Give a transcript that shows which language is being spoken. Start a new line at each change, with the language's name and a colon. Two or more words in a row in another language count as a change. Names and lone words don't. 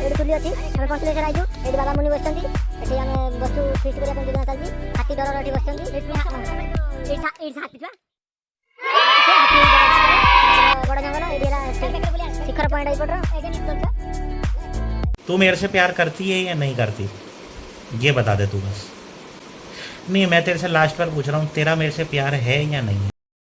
Odia: ପଞ୍ଚଲିଙ୍ଗେଶ୍ୱର ଅଛି। ଆମେ ପଞ୍ଚଲିଙ୍ଗେଶ୍ୱର ଆଇଛୁ। ଏଠି ବାବା ମୁନି ବସିଛନ୍ତି। ଏଠି ଆମେ ବସୁ ଫିଷ୍ଟ କରିବା ପାଇଁ ଯୋଜନା ଚାଲିଛି। ହାତୀ ଡର ଏଠି ବସିଛନ୍ତି। ଏଠି ହାତୀ ଛୁଆ ବଡ଼ ଜଙ୍ଗଲ ଏଠି ହେଲା ଶିଖର ପଏଣ୍ଟ ଏଇପଟର।
Hindi: तू मेरे से प्यार करती है या नहीं करती, ये बता दे तू बस। नहीं, मैं तेरे से लास्ट बार पूछ रहा हूँ, तेरा मेरे से प्यार है या नहीं है?